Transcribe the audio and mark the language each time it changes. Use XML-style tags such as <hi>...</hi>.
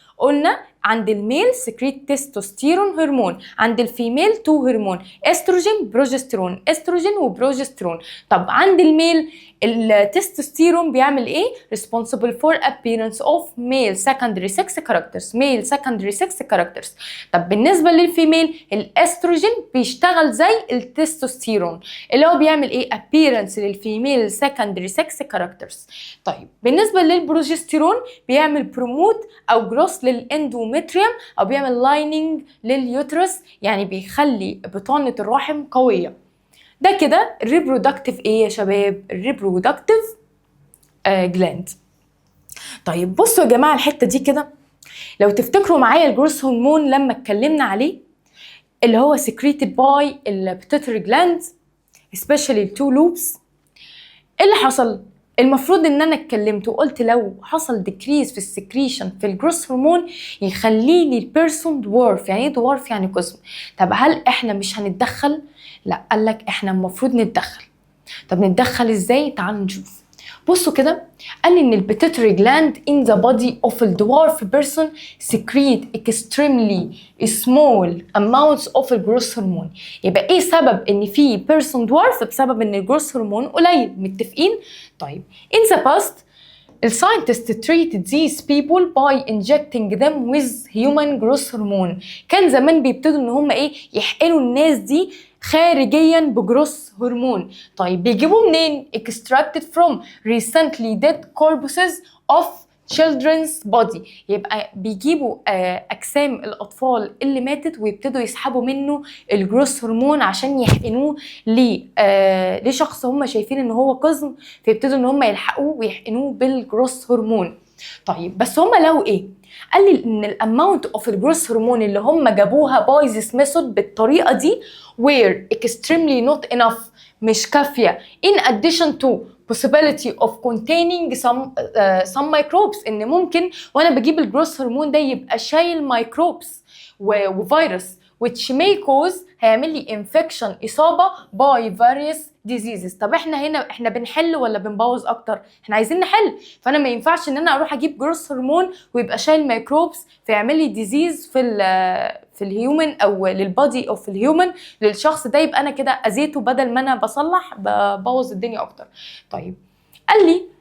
<ar>قلنا عند الميل سكريت تستوستيرون هرمون، عند الفيميل 2 هرمون، استروجين بروجستيرون، استروجين وبروجستيرون. طب عند الميل التستوستيرون بيعمل ايه؟</ar> <en>responsible for appearance of male secondary 6 characters، male secondary 6 characters.</en> <ar>طب بالنسبه للفيميل الاستروجين بيشتغل زي التستوستيرون، اللي هو بيعمل ايه؟ appearance للفيميل secondary 6 characters. طيب بالنسبه للبروجستيرون بيعمل بروموت او جروث للاندوميتريوم، او بيعمل لايننج لليوترس، يعني بيخلي بطانه الرحم قويه. ده كده الريبرودكتيف ايه يا شباب؟ الريبرودكتيف جلاند. طيب بصوا يا جماعه الحته دي كده، لو تفتكروا معايا الجروث هرمون لما اتكلمنا عليه، اللي هو</ar> <en>secreted by</en> <ar>البيتيوتري جلاند especially التو لوبس. اللي حصل المفروض ان انا اتكلمت وقلت لو حصل ديكريز في السكريشن في الجروث هرمون يخليني البيرسون دوارف. يعني ايه دوارف؟ يعني قزم. طب هل احنا مش هنتدخل؟ لا، قالك احنا المفروض نتدخل. طب نتدخل ازاي؟ تعالوا نشوف. بصوا كده، قال لي ان البيتيوتري جلاند</ar> <en>in the body of a dwarf person secrete extremely small amounts of growth hormone.</en> <ar>يبقى ايه سبب ان في person dwarf؟ بسبب ان الجروث هرمون قليل. متفقين؟ طيب</ar> <en>in the past الساينتست treated these people by injecting them with human growth hormone.</en> <ar>كان زمان بيبتدوا ان هم ايه؟ يحقنوا الناس دي خارجيا بجروث هرمون. طيب بيجيبوه منين؟</ar> <en>extracted from recently dead corpses of children's body.</en> <ar>يبقى بيجيبوا اجسام الاطفال اللي ماتت ويبتدوا يسحبوا منه الجروث هرمون عشان يحقنوه لشخص هم شايفين ان هو قزم، فيبتدوا ان هم يلحقوه ويحقنوه بالجروث هرمون. طيب بس هم لقوا ايه؟ قال لي ان الاماونت اوف الجروث هرمون اللي هم جابوها باي ذيس ميثود بالطريقه دي</ar> <en>were extremely not enough،</en> <ar>مش كافيه.</ar> <en>in addition to possibility of containing some microbes،</en> <ar>ان ممكن وانا بجيب الجروث هرمون ده يبقى شايل مايكروبس وفيروس</ar> <en>which may cause،</en> <ar>هيعمل لي infection، اصابه</ar> <en>by various diseases.</en> <ar>طب احنا بنحل ولا بنبوظ اكتر؟ احنا عايزين نحل. فانا ما ينفعش ان انا اروح اجيب جروث هرمون ويبقى شايل ميكروبس فيعمل لي ديزيز في الهيومن او للبادي اوف الهيومن للشخص ده، يبقى انا كده اذيته بدل ما انا بصلح ببوظ الدنيا اكتر. طيب قال لي</ar>